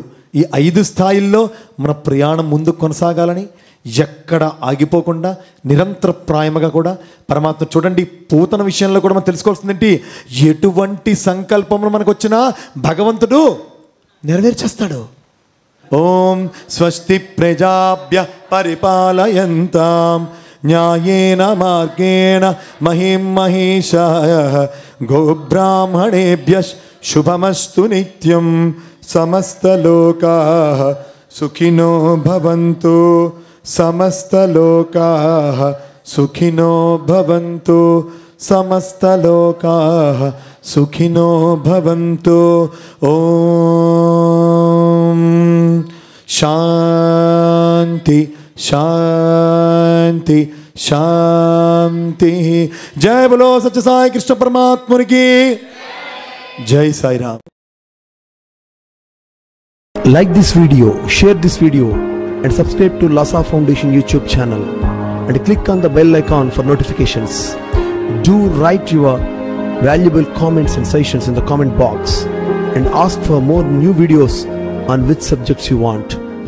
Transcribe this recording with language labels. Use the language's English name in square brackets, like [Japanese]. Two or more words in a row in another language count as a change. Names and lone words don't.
[Telugu] ఈ 5 స్థాయిల్లో మన ప్రయాణం ముందు కొనసాగాలని, ఎక్కడ ఆగిపోకుండా నిరంతర ప్రాయముగా కూడా పరమాత్మ. చూడండి, పూతన విషయంలో కూడా మనం తెలుసుకోవాల్సిందేంటి, ఎటువంటి సంకల్పములు మనకు వచ్చినా భగవంతుడు నెరవేర్చేస్తాడు. [Sanskrit] ఓం స్వస్తి ప్రజాభ్య పరిపాలయంతాం న్యాయేన మార్గేణ మహిం మహిషాః గోబ్రాహ్మణేభ్యః శుభమస్తు నిత్యం సమస్తలోకాః సుఖినో భవంతు సమస్తలోకాః సుఖినో భవంతు సమస్తలోకాః సుఖినో భవంతు. ఓం శాంతి శాంతి శాంతి. [Telugu] జయ బలో సత్య సాయి కృష్ణ పరమాత్మునికి జై సాయిరామ్. [English] Like this video, share this video and subscribe to Lhasa Foundation YouTube channel and click on the bell icon for notifications. Do write your valuable comments and suggestions in the comment box and ask for more new videos on which subjects you want.